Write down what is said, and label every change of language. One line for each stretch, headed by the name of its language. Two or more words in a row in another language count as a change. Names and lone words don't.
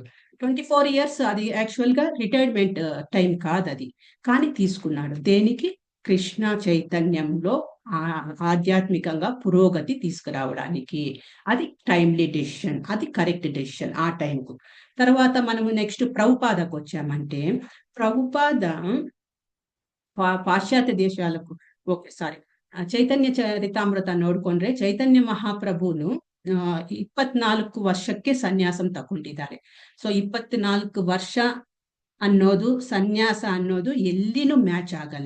Telugu: 24 years అది యాక్చువల్ గా రిటైర్మెంట్ టైం కాదు అది, కానీ తీసుకున్నాడు. దేనికి? కృష్ణ చైతన్యంలో ఆధ్యాత్మికంగా పురోగతి తీసుకురావడానికి. అది
English: timely decision,
Telugu: అది
English: correct decision
Telugu: ఆ టైంకు. తర్వాత మనము నెక్స్ట్ ప్రభుపాదకు వచ్చామంటే, ప్రభుపాద
Kannada: ಪಾಶ್ಚಾತ್ಯ ದೇಶಾలకు ಓಕೆ ಸಾರಿ ಚೈತನ್ಯ ಚರಿತಾಮೃತ ನೋಡ್ಕೊಂಡ್ರೆ ಚೈತನ್ಯ ಮಹಾಪ್ರಭುನು 24 ವರ್ಷಕ್ಕೆ ಸನ್ಯಾಸಂ ತಗೊಂಡಿದ್ದಾರೆ. ಸೊ 24 ವರ್ಷ ಅನ್ನೋದು ಸನ್ಯಾಸ ಅನ್ನೋದು ಎಲ್ಲಿನೂ ಮ್ಯಾಚ್ ಆಗಲ್ಲ.